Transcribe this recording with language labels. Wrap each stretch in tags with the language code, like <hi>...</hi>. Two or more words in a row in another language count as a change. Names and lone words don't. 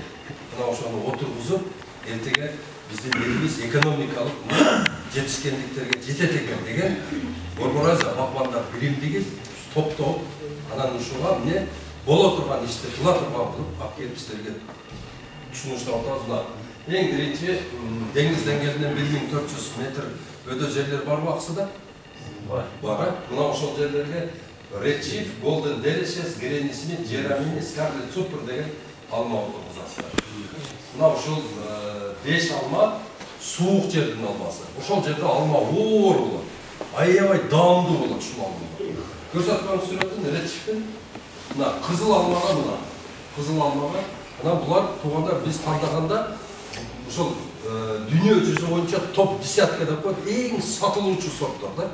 <ky>Мына ошону отургузуп, эртеге биздин элибиз экономикалык жетишкендиктерге жетет экен деген Борбор Азия Балкандар биримдиги топтоп, анан ушуга эмне боло турган ишти кыла турган кылып алып келип силерге түшүнүштүрүп атабыз. Эң биринчи деңиз деңгээлинен 1400 метр өдө жерлер барбы Аксыда? Бар. Мына ошол жерлерге Red Chief, Golden Delicious, Granny Smith, Jeremy, Scarlet Super деген алма отургузасыздар. Мына ошол 5 алма суук жердин алмасы. Ошол жерде алма оор болот. Аябай даамдуу болот ушул алма. Көрсөткөн сүрөтүн Red Chief'ин мына кызыл алмага мына. Кызыл алмага мына булар туугандар биз тандаганда ошол дүйнө жүзү боюнча</ky> <ru>топ десятка</ru> <ky>деп коет, эң сатылуучу сорттор да.</ky>